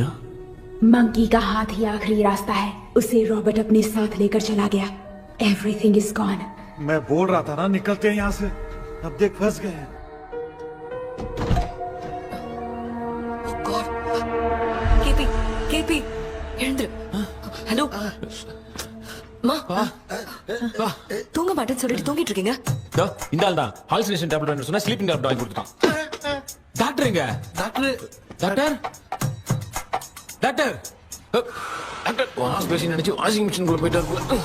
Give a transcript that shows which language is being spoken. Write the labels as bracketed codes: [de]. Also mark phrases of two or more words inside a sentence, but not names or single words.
[hi] मंकी का हाथ ही आखिरी रास्ता है, उसे रॉबर्ट अपने साथ लेकर चला गया। [en] Everything is gone. [hi] मैं बोल रहा था ना निकलते हैं यहाँ से, अब देख फंस गए हैं। [ta] केपी ஹலோ மா தூங்க மாட்டேன்னு சொல்லிட்டு தூங்கிட்டு இருக்கீங்க? இந்த ஆள் தான் [en] hallucination tablet [ta] வேணும் சொன்னா [en] sleeping tablet [ta] வாங்கி கொடுத்துட்டான். டாக்டர் எங்க? டாக்டர் டாக்டர் டாக்டர் டாக்டர் [en] wash basin [ta] நினைச்சு [en] washing machine [ta] குள்ள போயிட்டாரு.